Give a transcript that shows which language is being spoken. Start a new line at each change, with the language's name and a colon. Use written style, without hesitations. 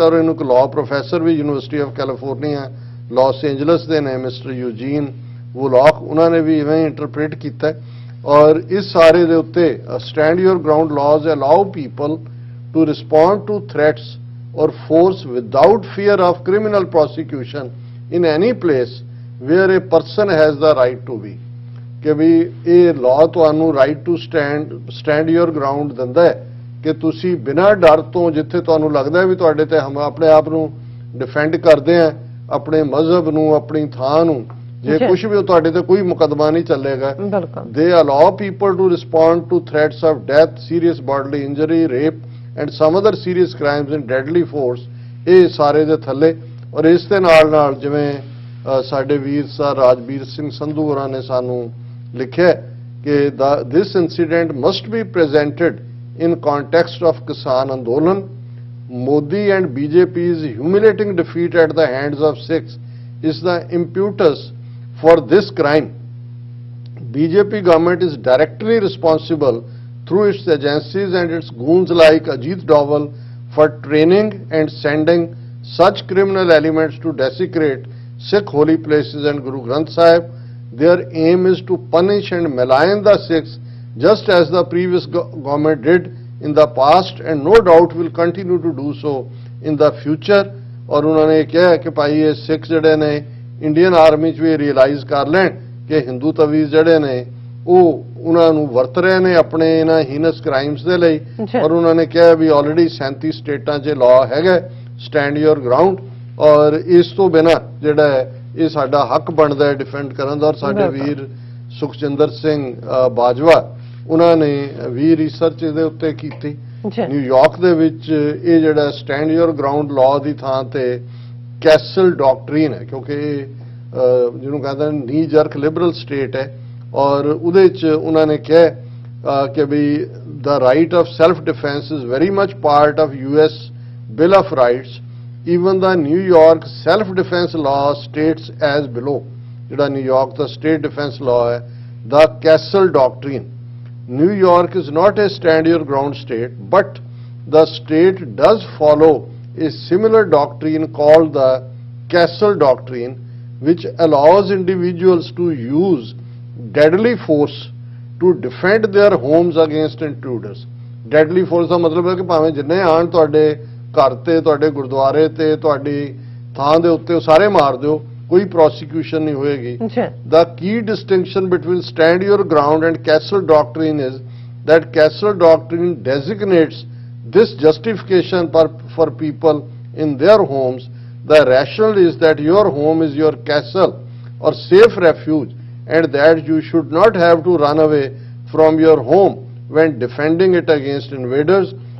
Punjabi: ਔਰ ਇਹਨੂੰ ਇੱਕ law professor we university of California Las Angeles ਦੇ ਨੇ, ਮਿਸਟਰ ਯੂਜੀਨ ਵੁਲੌਕ, ਉਹਨਾਂ ਨੇ ਵੀ ਇਵੇਂ ਇੰਟਰਪ੍ਰੀਟ ਕੀਤਾ ਹੈ।
English: ਔਰ ਇਸ ਸਾਰੇ ਦੇ ਉੱਤੇ stand your ground laws allow people to respond to threats or force without fear of criminal prosecution in any place where a person has the right to be।
Punjabi: ਕਿ ਵੀ ਇਹ ਲਾਅ ਤੁਹਾਨੂੰ right to stand your ground ਦਿੰਦਾ ਹੈ ਕਿ ਤੁਸੀਂ ਬਿਨਾਂ ਡਰ ਤੋਂ, ਜਿੱਥੇ ਤੁਹਾਨੂੰ ਲੱਗਦਾ ਹੈ ਵੀ ਤੁਹਾਡੇ ਤੇ ਹਮ ਆਪਣੇ ਆਪ ਨੂੰ ਡਿਫੈਂਡ ਕਰਦੇ ਆ, ਆਪਣੇ ਮਜ਼ਹਬ ਨੂੰ, ਆਪਣੀ ਥਾਂ ਨੂੰ, ਜੇ ਜੀ। ਕੁਝ ਵੀ ਤੁਹਾਡੇ ਤੇ ਕੋਈ ਮੁਕੱਦਮਾ ਨਹੀਂ ਚੱਲੇਗਾ। ਬਿਲਕੁਲ।
English: They allow people to respond to threats of death, serious bodily injury, rape and some other serious crimes in deadly force।
Punjabi: ਇਹ ਸਾਰੇ ਦੇ ਥੱਲੇ। ਔਰ ਇਸ ਦੇ ਨਾਲ ਜਿਵੇਂ ਸਾਡੇ ਵੀਰ ਸਰ ਰਾਜਵੀਰ ਸਿੰਘ ਸੰਧੂ ਹੋਰਾਂ ਨੇ ਸਾਨੂੰ ਲਿਖਿਆ ਕਿ
English: this incident must be presented in context of Kisan Andolan, Modi and BJP's humiliating defeat at the hands of Sikhs is the impetus for this crime। BJP government is directly responsible through its agencies and its goons like Ajit Doval for training and sending such criminal elements to desecrate Sikh holy places and Guru Granth Sahib। Their aim is to punish and malign the Sikhs just as the previous government did in the past and no doubt will continue to do so in the future।
Punjabi: और उन्होंने कहा कि भाई ये सिख जड़े ने Indian army च भी रियलाइज कर लैन कि हिंदू तवीज जड़े ने ਉਹ ਉਹਨਾਂ ਨੂੰ ਵਰਤ ਰਹੇ ਨੇ ਆਪਣੇ ਇਹਨਾਂ ਹੀਨਸ ਕ੍ਰਾਈਮਸ ਦੇ ਲਈ। ਔਰ ਉਹਨਾਂ ਨੇ ਕਿਹਾ ਵੀ ਆਲਰੇਡੀ 37 ਸਟੇਟਾਂ 'ਚ ਲਾਅ ਹੈਗਾ ਸਟੈਂਡ ਯੋਰ ਗਰਾਊਂਡ, ਔਰ ਇਸ ਤੋਂ ਬਿਨਾਂ ਜਿਹੜਾ ਹੈ ਇਹ ਸਾਡਾ ਹੱਕ ਬਣਦਾ ਹੈ ਡਿਫੈਂਡ ਕਰਨ ਦਾ। ਔਰ ਸਾਡੇ ਵੀਰ ਸੁਖਜਿੰਦਰ ਸਿੰਘ ਬਾਜਵਾ, ਉਹਨਾਂ ਨੇ ਵੀ ਰਿਸਰਚ ਇਹਦੇ ਉੱਤੇ ਕੀਤੀ ਨਿਊਯਾਰਕ ਦੇ ਵਿੱਚ। ਇਹ ਜਿਹੜਾ ਸਟੈਂਡ ਯੋਰ ਗਰਾਊਂਡ ਲਾਅ ਦੀ ਥਾਂ ਤੇ ਕੈਸਲ ਡਾਕਟਰੀਨ ਹੈ, ਕਿਉਂਕਿ ਜਿਹਨੂੰ ਕਹਿੰਦੇ ਨੇ ਨੀ ਜਰਕ ਲਿਬਰਲ ਸਟੇਟ ਹੈ। ਔਰ ਉਹਦੇ 'ਚ ਉਹਨਾਂ ਨੇ ਕਿਹਾ ਕਿ ਵੀ
English: the right of self-defense is very much part of US Bill of Rights। Even the New York self-defense law states as below।
Punjabi: ਜਿਹੜਾ ਨਿਊਯਾਰਕ ਦਾ
English: state defense law
Punjabi: ਹੈ,
English: the Castle Doctrine। New York is not a stand your ground state, but the state does follow a similar doctrine called the Castle Doctrine, which allows individuals to use deadly force to defend their homes against intruders।
Punjabi: deadly force ਦਾ ਮਤਲਬ ਹੈ ਕਿ ਭਾਵੇਂ ਜਿੰਨੇ ਆਣ ਤੁਹਾਡੇ ਘਰ ਤੇ, ਤੁਹਾਡੇ ਗੁਰਦੁਆਰੇ ਤੇ, ਤੁਹਾਡੀ ਥਾਂ ਦੇ ਉੱਤੇ, ਉਹ ਸਾਰੇ ਮਾਰ ਦਿਓ, ਕੋਈ ਪ੍ਰੋਸੀਕਿਊਸ਼ਨ ਨਹੀਂ ਹੋਏਗੀ।
English: The key distinction between stand your ground and castle doctrine is that castle doctrine designates this justification for people in their homes। The rationale is that your home is your castle or safe refuge, and that you should not have to run away from your home when defending it against invaders।